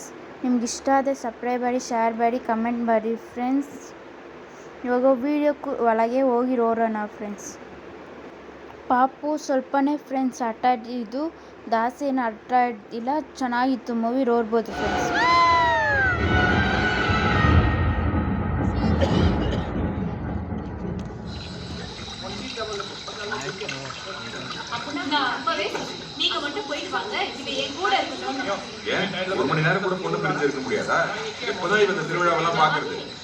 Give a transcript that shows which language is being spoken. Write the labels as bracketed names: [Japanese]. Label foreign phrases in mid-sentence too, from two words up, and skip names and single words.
[Kannada] ನಿಮ್ಗೆ ಇಷ್ಟ ಆದರೆ ಸಬ್ಸ್ಕ್ರೈಬ್ ಮಾಡಿ, ಶೇರ್ ಮಾಡಿ, ಕಮೆಂಟ್ ಮಾಡಿ ಫ್ರೆಂಡ್ಸ್. ಇವಾಗ ವೀಡಿಯೋಕ್ಕೂ ಒಳಗೆ ಹೋಗಿ ನೋಡೋಣ ಫ್ರೆಂಡ್ಸ್. ಪಾಪು ಸ್ವಲ್ಪನೇ ಫ್ರೆಂಡ್ಸ್ ಆಟ ಆಡಿದ್ದು, ದಾಸಿ ಏನು ಆಟ ಆಡಿಲ್ಲ. ಚೆನ್ನಾಗಿತ್ತು ಮೂವಿ, ನೋಡ್ಬೋದು ಫ್ರೆಂಡ್ಸ್. [Tamil] நீங்க மட்டும் போயிட்டு வாங்க, இப்ப என் கூட இருக்கணும். ஏன் ஒரு மணி நேரம் கூட பொண்ணு பிரிஞ்சு இருக்க முடியாதா? எப்பதான் இவங்க திருவிழாவெல்லாம் பாக்குறது?